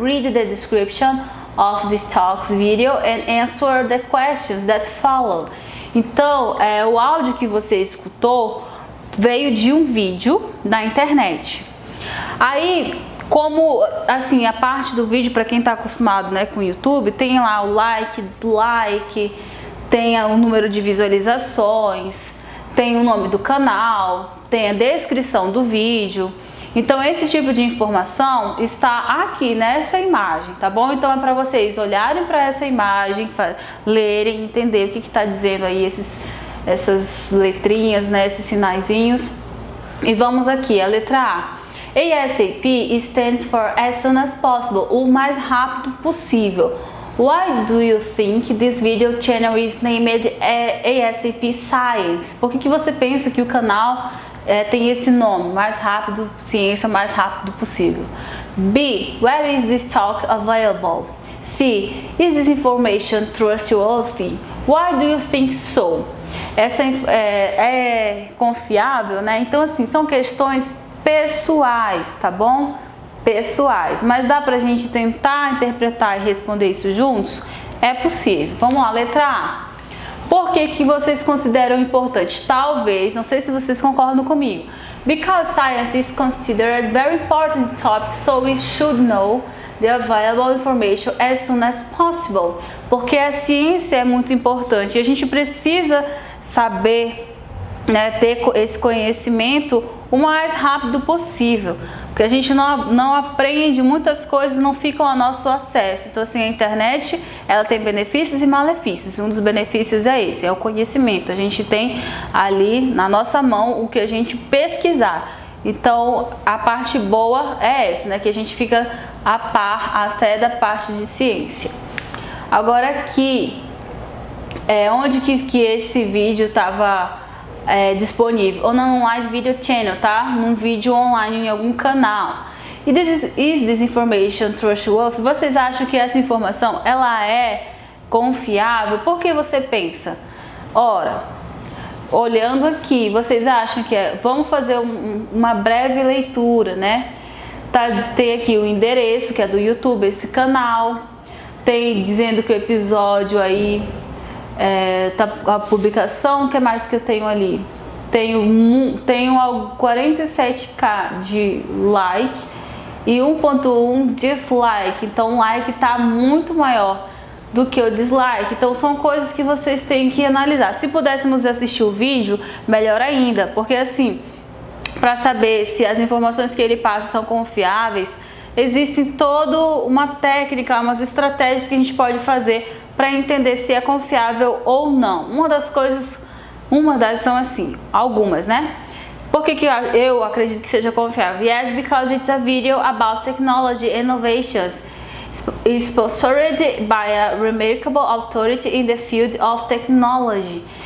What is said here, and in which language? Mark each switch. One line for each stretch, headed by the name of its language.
English: Read the description of this talk's video and answer the questions that follow.
Portuguese: Então, o áudio que você escutou veio de um vídeo na internet. Aí, como assim, a parte do vídeo, para quem está acostumado, né, com o YouTube, tem lá o like, dislike, tem o número de visualizações, tem o nome do canal, tem a descrição do vídeo. Então esse tipo de informação está aqui nessa imagem, tá bom? Então é para vocês olharem para essa imagem, lerem, entender o que está dizendo aí essas letrinhas, né, esses sinaizinhos. E vamos aqui, a letra A.
English: ASAP stands for as soon as possible,
Portuguese: o mais rápido possível.
English: Why do you think this video channel is named ASAP Science?
Portuguese: Por que você pensa que o canal tem esse nome, mais rápido, ciência, mais rápido possível? B.
English: Where is this talk available? C. Is this information trustworthy? Why do you think so?
Portuguese: Essa é confiável, né? Então assim, são questões pessoais, tá bom? Pessoais, mas dá pra gente tentar interpretar e responder isso juntos? É possível. Vamos lá, letra A. Por que vocês consideram importante? Talvez, não sei se vocês concordam comigo.
English: Because science is considered a very important topic, so we should know the available information as soon as possible.
Portuguese: Porque a ciência é muito importante e a gente precisa saber, né, ter esse conhecimento o mais rápido possível, porque a gente não aprende, muitas coisas não ficam a nosso acesso. Então assim, a internet, ela tem benefícios e malefícios. Um dos benefícios é esse, é o conhecimento. A gente tem ali na nossa mão o que a gente pesquisar. Então a parte boa é essa, né, que a gente fica a par até da parte de ciência. Agora aqui, onde que esse vídeo estava disponível, ou no online video channel, tá? Num vídeo online em algum canal.
English: E is this information trustworthy?
Portuguese: Vocês acham que essa informação ela é confiável? Por que você pensa? Ora, olhando aqui, vocês acham que vamos fazer uma breve leitura, né? Tem aqui o endereço que é do YouTube, esse canal. Tem dizendo que o episódio aí tá a publicação. O que mais que eu tenho ali? Tenho 47k de like e 1.1 dislike. Então o like tá muito maior do que o dislike. Então são coisas que vocês têm que analisar. Se pudéssemos assistir o vídeo, melhor ainda, porque assim, para saber se as informações que ele passa são confiáveis, existe toda uma técnica, umas estratégias que a gente pode fazer para entender se é confiável ou não. Uma das são assim, algumas, né? Por que eu acredito que seja confiável?
English: Yes, because it's a video about technology innovations. Is sponsored by a remarkable authority in the field of technology.